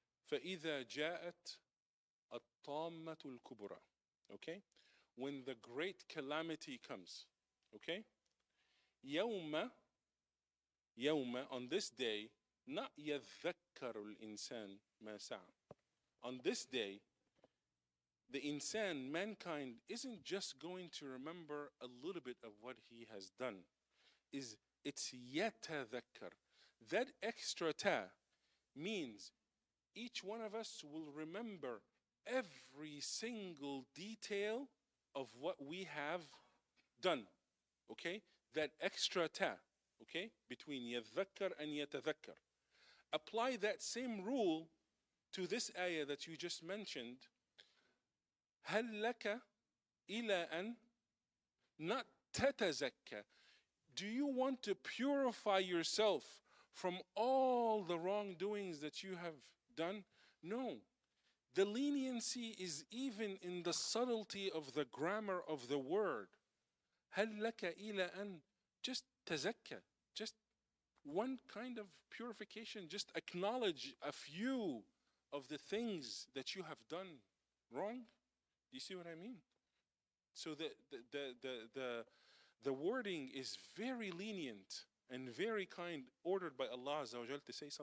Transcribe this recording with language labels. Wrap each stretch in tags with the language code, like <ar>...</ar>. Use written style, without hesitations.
<ar>فإذا جاءت الطامة الكبرى.</ar> <en>Okay? When the great calamity comes. Okay?</en> <ar>يوم</ar> <en>on this day not</en> <ar>يذكر الإنسان ما سعى.</ar> <en>On this day, the insan, mankind, isn't just going to remember a little bit of what he has done. It's يتذكر. That extra ta means each one of us will remember every single detail of what we have done. Okay? That extra ta, okay? Between يذكر and يتذكر. Apply that same rule to this ayah that you just mentioned.</en> <ar>هل لك إلى أن</ar> <en>not</en> <ar>تتزكى.</ar> <en>Do you want to purify yourself from all the wrongdoings that you have done? No. The leniency is even in the subtlety of the grammar of the word.</en> <ar>هل لك إلى أن</ar> <en>just</en> <ar>تزكى.</ar> <en>Just one kind of purification. Just acknowledge a few of the things that you have done wrong. Do you see what I mean? So the wording is very lenient and very kind, ordered by Allah Azza wa Jal to say something</en>